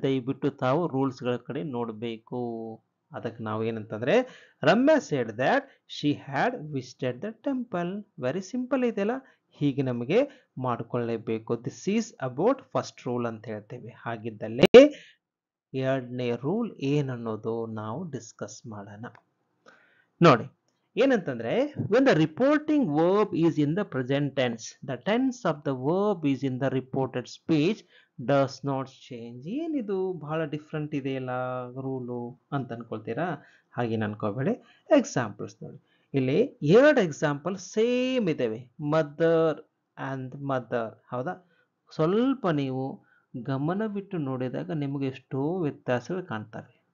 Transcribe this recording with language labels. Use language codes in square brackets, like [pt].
[kn] ದಯವಿಟ್ಟು ತಾವು ರೂಲ್ಸ್ ಗಳ ಕಡೆ ನೋಡಬೇಕು. ಅದಕ್ಕೆ ನಾವು ಏನಂತಂದ್ರೆ [en] Ramya said that she had visited the temple. Very simple [kn] ಇದೆಯಲ್ಲ, ಹೀಗೆ ನಮಗೆ ಮಾಡಿಕೊಳ್ಳೇಬೇಕು. [en] this is about first rule [kn] ಅಂತ ಹೇಳ್ತೇವೆ. ಹಾಗಿದ್ದಲ್ಲಿ ಎರಡನೇ ರೂಲ್ ಏನನ್ನೋದು ನಾವು ಡಿಸ್ಕಸ್ ಮಾಡೋಣ. ನೋಡಿ, ಏನಂತಂದ್ರೆ [en] when the reporting verb is in the present tense, the tense of the verb is in the reported speech does not change. [kn] ಏನಿದು ಬಹಳ ಡಿಫ್ರೆಂಟ್ ಇದೆಯಲ್ಲ ರೂಲು ಅಂತ ಅನ್ಕೊಳ್ತೀರಾ, ಹಾಗೇನು ಅನ್ಕೋಬೇಡಿ. ಎಕ್ಸಾಂಪಲ್ಸ್ ನೋಡಿ, ಇಲ್ಲಿ ಎರಡು ಎಕ್ಸಾಂಪಲ್ ಸೇಮ್ ಇದಾವೆ, ಮದರ್ ಅಂಡ್ ಮದರ್. ಹೌದಾ. ಸ್ವಲ್ಪ ನೀವು ಗಮನವಿಟ್ಟು ನೋಡಿದಾಗ ನಿಮಗೆ ಎಷ್ಟೋ ವ್ಯತ್ಯಾಸಗಳು ಕಾಣ್ತವೆ.